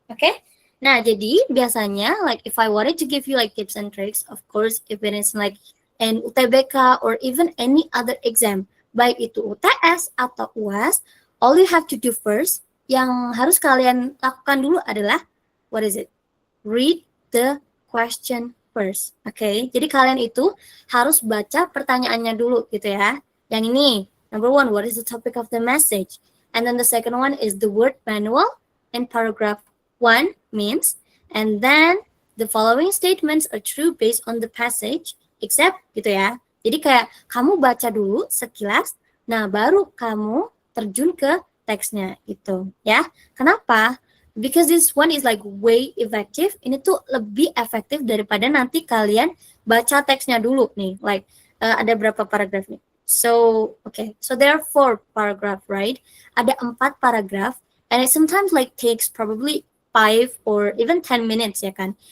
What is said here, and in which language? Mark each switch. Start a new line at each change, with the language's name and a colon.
English: Oke?
Indonesian: Nah, jadi biasanya
English: if I wanted to give you tips and tricks, of course if it is an UTBK or even any other exam,
Indonesian: baik itu UTS atau UAS,
English: all you have to do first,
Indonesian: yang harus kalian lakukan dulu adalah,
English: what is it? Read the question first.
Indonesian: Oke, jadi kalian itu harus baca pertanyaannya dulu gitu ya. Yang ini,
English: number 1, what is the topic of the message? And then the second one is the word manual and paragraph 1 means. And then the following statements are true based on the passage, except gitu ya.
Indonesian: Jadi kayak kamu baca dulu sekilas, nah baru kamu terjun ke teksnya itu ya. Kenapa?
English: Because this one is way effective.
Indonesian: Ini tuh lebih efektif daripada nanti kalian baca teksnya dulu nih. Ada berapa paragraf nih? So, okay.
English: So there are 4 paragraph, right?
Indonesian: Ada 4 paragraf,
English: and it sometimes takes probably 5 or even 10 minutes ya kan.